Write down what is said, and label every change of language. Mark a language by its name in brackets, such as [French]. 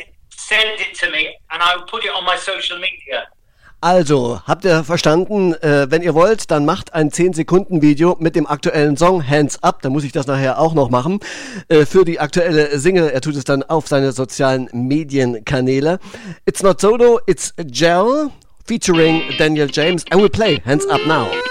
[English] Send it to me and I'll put it on my social media. [German] Also, habt ihr verstanden? Wenn ihr wollt, dann macht ein 10-Sekunden-Video mit dem aktuellen Song Hands Up. Da muss ich das nachher auch noch machen. Für die aktuelle Single. Er tut es dann auf seine sozialen Medienkanäle. [English] It's not solo, it's Gel featuring Daniel James. And we play Hands Up now.